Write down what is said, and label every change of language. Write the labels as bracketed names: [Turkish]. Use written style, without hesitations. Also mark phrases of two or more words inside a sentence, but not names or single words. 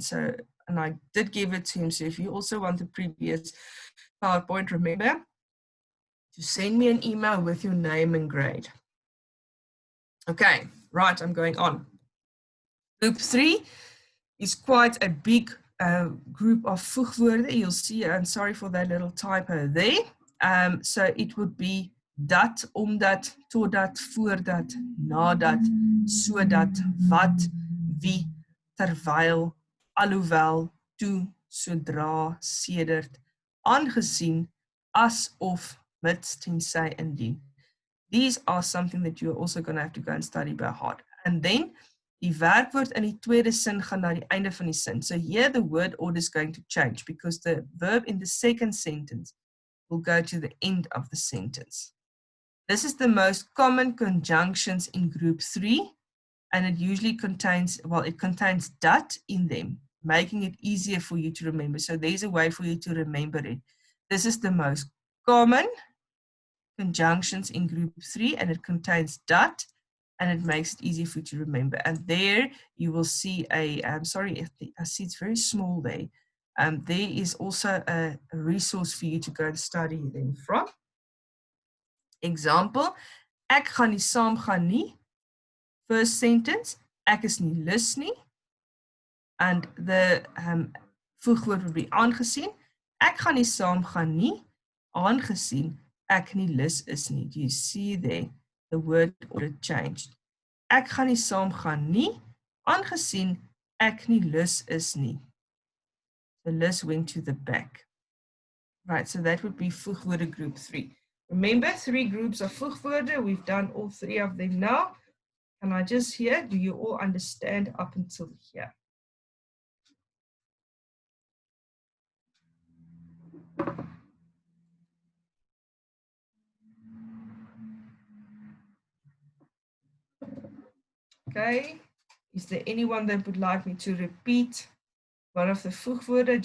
[English] So, and I did give it to him. So if you also want the previous PowerPoint, remember to send me an email with your name and grade. Okay, right, I'm going on. Group 3 is quite a big group of voegwoorde. You'll see, I'm sorry for that little typo there. [Afrikaans] So it would be dat, omdat, totdat, voordat, nadat, sodat, wat, wie, terwyl, alhoewel, toe, sodra, sedert, aangesien, as of, mits, tensy, indien. [English] These are something that you're also going to have to go and study by heart. [Afrikaans] And then die werkwoord in die tweede sin gaan na die einde van die sin. [English] So here the word order is going to change because the verb in the second sentence will go to the end of the sentence. This is the most common conjunctions in group 3, and it usually contains, well, it contains dat in them, making it easier for you to remember. So there's a way for you to remember it. This is the most common conjunctions in group 3, and it contains dat, and it makes it easy for you to remember. And there you will see a, I'm sorry, I see it's very small there. There is also a resource for you to go and study them from. Example, [Afrikaans] ek gaan nie saam gaan nie. [English] First sentence, [Afrikaans] ek is nie lus nie. [English] And the voegwoord would be aangesien. [Afrikaans] Ek gaan nie saam gaan nie, aangesien ek nie lus is nie. [English] Do you see there? The word order changed. [Afrikaans] Ek gaan nie saam gaan nie, aangesien ek nie lus is nie. [English] The lus went to the back. Right, so that would be voegwoorde group 3. Remember, 3 groups of voegwoorde. We've done all 3 of them now. Can I just hear, do you all understand up until here? Okay, is there anyone that would like me to repeat one of the voegwoorde?